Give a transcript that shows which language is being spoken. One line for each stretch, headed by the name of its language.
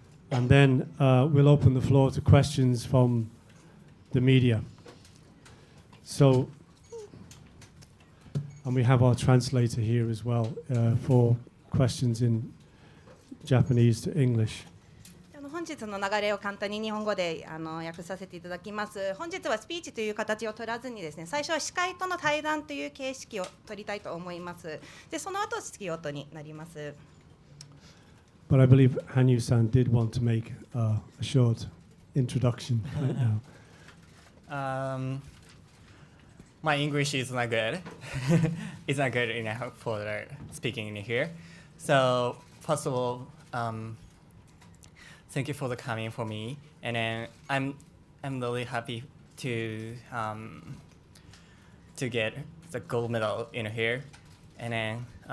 English: And then we'll open the floor to questions from the media. So, and we have our translator here as well for questions in Japanese to English.
Japanese: 本日の流れを簡単に日本語で訳させていただきます。本日はスピーチという形を取らずにですね、最初は司会との対談という形式を取りたいと思います。で、その後質疑応答になります。
English: But I believe Hanyu-san did want to make a short introduction right now. My English is not good. It's not good enough for speaking in here. So first of all, thank you for the coming for me, and then I'm really happy to get the gold medal in here, and then